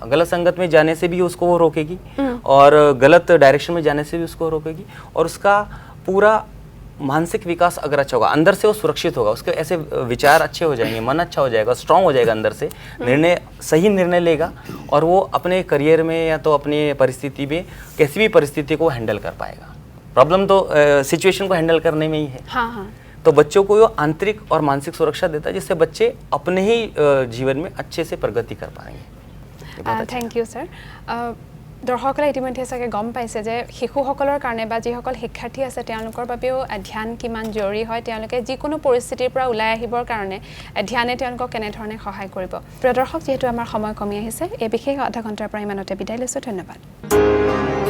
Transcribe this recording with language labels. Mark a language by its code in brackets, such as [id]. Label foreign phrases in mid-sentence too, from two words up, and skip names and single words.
[hi] गलत संगत में जाने से भी उसको वो रोकेगी, और गलत डायरेक्शन में जाने से भी उसको रोकेगी, और उसका पूरा मानसिक विकास अगर अच्छा होगा, अंदर से वो सुरक्षित होगा, उसके ऐसे विचार अच्छे हो जाएंगे, मन अच्छा हो जाएगा, स्ट्रांग हो जाएगा, अंदर से सही निर्णय लेगा, और वो अपने करियर में या तो अपनी परिस्थिति में किसी भी परिस्थिति को हैंडल कर पाएगा। प्रॉब्लम तो सिचुएशन को हैंडल करने में ही है। हाँ हाँ। तो बच्चों को वो आंतरिक और मानसिक सुरक्षा देता है, जिससे बच्चे अपने ही जीवन में अच्छे से प्रगति कर पाएंगे। [en] thank you sir. [as] দৰ্শকসকলে ইতিমধ্যে চাগে গম পাইছে যে শিশুসকলৰ কাৰণে বা যিসকল শিক্ষাৰ্থী আছে তেওঁলোকৰ বাবেও ধ্যান কিমান জৰুৰী হয় তেওঁলোকে যিকোনো পৰিস্থিতিৰ পৰা ওলাই আহিবৰ কাৰণে ধ্যানে তেওঁলোকক কেনেধৰণে সহায় কৰিব প্ৰিয় দৰ্শক যিহেতু আমাৰ সময় কমি আহিছে এই বিশেষ আধা ঘণ্টাৰ পৰা ইমানতে বিদায় লৈছোঁ ধন্যবাদ